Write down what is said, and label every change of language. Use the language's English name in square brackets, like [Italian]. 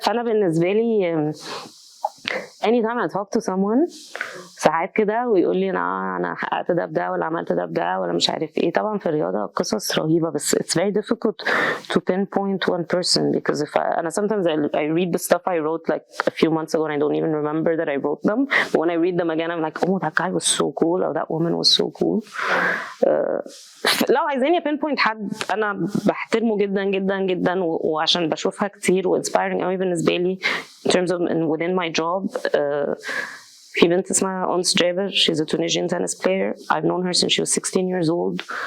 [Arabic] فأنا بالنسبة لي [English] anytime I talk to someone [Arabic] ساعات كده ويقول لي أنا حققت ده بده ولا عملت ده بده ولا مش عارف إيه. طبعا في الرياضة قصص رهيبة بس [English] it's very difficult to pinpoint one person because if [Arabic] أنا [English] sometimes I read the stuff I wrote like a few months ago and I don't even remember that I wrote them, but when I read them again I'm like oh that guy was so cool or that woman was so cool. [Arabic] لو عايزاني pinpoint حد أنا بحترمه جدا جدا جدا وعشان بشوفها كتير و inspiring قوي بالنسبة لي [English] in terms of within my job. [Arabic] في بنت اسمها [English] Ons Jabeur, she's a Tunisian tennis player. I've known her since she was 16 years old.